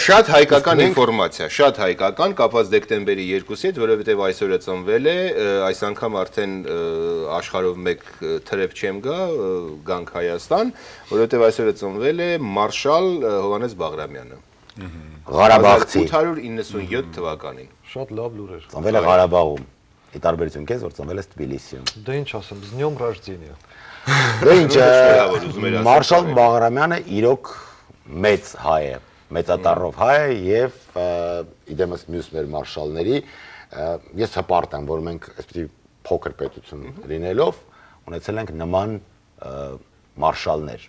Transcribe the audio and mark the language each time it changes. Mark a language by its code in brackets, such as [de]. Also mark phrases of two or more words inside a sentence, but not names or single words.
[hy] Շատ հայկական ինֆորմացիա, շատ հայկական կապված դեկտեմբերի 2-ի հետ, որովհետև այսօրը ծնվել է, այս անգամ արդեն աշխարհով մեկ թրև չեմ գանք Հայաստան, որովհետև այսօրը ծնվել է մարշալ Հովհաննես Բաղրամյանը։ Ղարաբաղցի 897 թվականին։ Շատ լավ լուրեր։ Ծնվել է Ղարաբաղում։ Ի տարբերություն քեզ, որ ծնվել ես Թբիլիսիում։ Դե ինչ ասեմ, [ru] с днём рождения։ [hy] Դե ինչ, Մարշալ Բաղրամյանը իրոք մեծ հայ է, մեծատառով հայ է եւ իդեմս մյուս մեր մարշալների ես հպարտ եմ, որ մենք այսպեսի փոքր պետություն լինելով ունեցել ենք նման մարշալներ։